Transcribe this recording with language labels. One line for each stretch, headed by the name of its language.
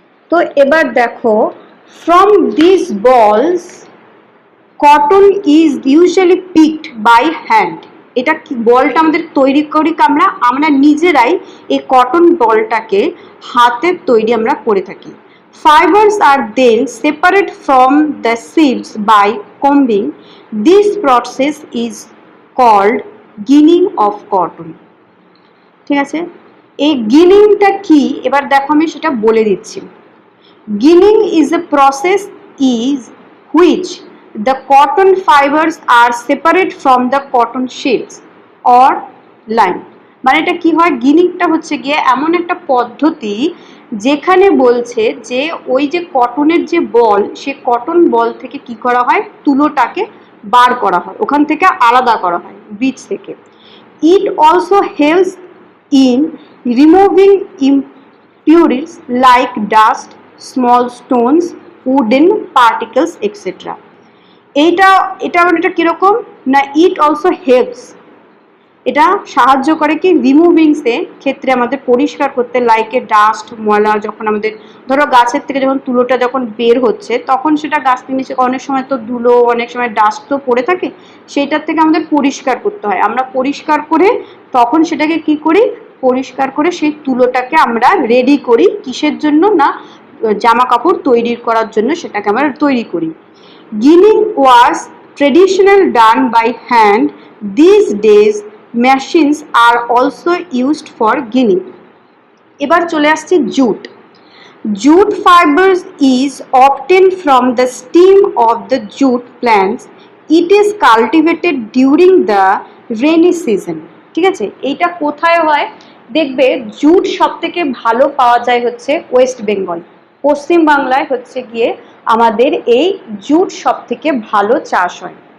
Bangla: তো এবার দেখো,
English: From this balls cotton is usually picked by hand.
Bangla: এটা কি বলটা আমাদের তৈরি করি আমরা নিজেরাই এই কটন বলটাকে হাতের তৈরি আমরা করে থাকি।
English: Fibers are then separate from the seeds by combing. This process is called ginning of cotton.
Bangla: ঠিক আছে, এই গিনিংটা কি এবার দেখো আমি সেটা বলে দিচ্ছি।
English: Ginning is a process is which the cotton fibers are separate from the cotton sheets or line.
Bangla: মানে এটা কি হয়, গিনিংটা হচ্ছে গিয়ে এমন একটা পদ্ধতি যেখানে বলছে যে ওই যে কটনের যে বল, সে কটন বল থেকে কি করা হয়, তুলোটাকে বার করা হয়, ওখান থেকে আলাদা করা হয় বীজ থেকে।
English: It also helps in removing impurities like dust, small stones, wooden particles, etc.
Bangla: এটা কিরকম না,
English: it also helps,
Bangla: এটা সাহায্য করে কি রিমুভিংস এর ক্ষেত্রে আমাদের পরিষ্কার করতে,
English: like a dust,
Bangla: ময়লা যখন আমাদের ধরো গাছের থেকে যখন তুলোটা যখন বের হচ্ছে তখন সেটা গাছ থেকে নিচে অনেক সময় তো ধুলো, অনেক সময় ডাস্ট তো পড়ে থাকে, সেইটার থেকে আমাদের পরিষ্কার করতে হয়। আমরা পরিষ্কার করে তখন সেটাকে কি করি, পরিষ্কার করে সেই তুলোটাকে আমরা রেডি করি কিসের জন্য না, জামা কাপড় তৈরি করার জন্য সেটাকে আমরা তৈরি করি।
English: গিনিং was traditional done by hand, this days machines are also used for ginning.
Bangla: এবার চলে আসছে jute.
English: Jute fibers is obtained from the stem of the jute plants. It is cultivated during the rainy season.
Bangla: ঠিক আছে, এইটা কোথায় হয় দেখবে, jute সব থেকে ভালো পাওয়া যায় হচ্ছে ওয়েস্ট বেঙ্গল, পশ্চিম বাংলায় হচ্ছে গিয়ে আমাদের এই জুট সব থেকে ভালো চাষ হয়।